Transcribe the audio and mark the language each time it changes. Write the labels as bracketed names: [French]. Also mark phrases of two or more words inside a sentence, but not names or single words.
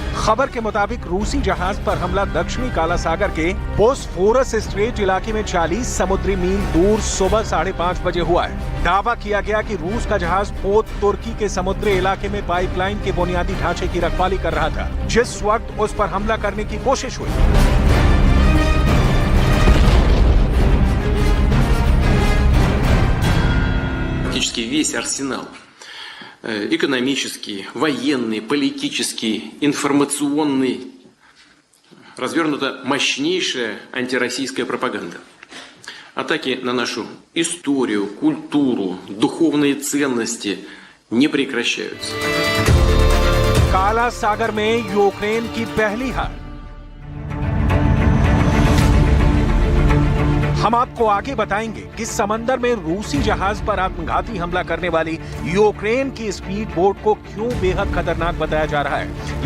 [Hindi] खबर के मुताबिक रूसी जहाज पर हमला दक्षिणी काला सागर के बोस्फोरस स्ट्रेट इलाके में 40 समुद्री मील दूर सुबह 5:30 बजे हुआ है। दावा किया गया कि रूस का जहाज पोत तुर्की के समुद्री इलाके में पाइपलाइन के बुनियादी ढांचे की रखवाली कर रहा था, जिस वक्त उस पर हमला करने की कोशिश हुई। [Russian] Практически весь арсенал экономический, военный, политический, информационный развернута мощнейшая антироссийская пропаганда. Атаки на нашу историю, культуру, духовные ценности не прекращаются. [Hindi] काला सागर में यूक्रेन की पहली हार। हम आपको आगे बताएंगे कि समंदर में रूसी जहाज पर आत्मघाती हमला करने वाली यूक्रेन की स्पीड बोट को क्यों बेहद खतरनाक बताया जा रहा है।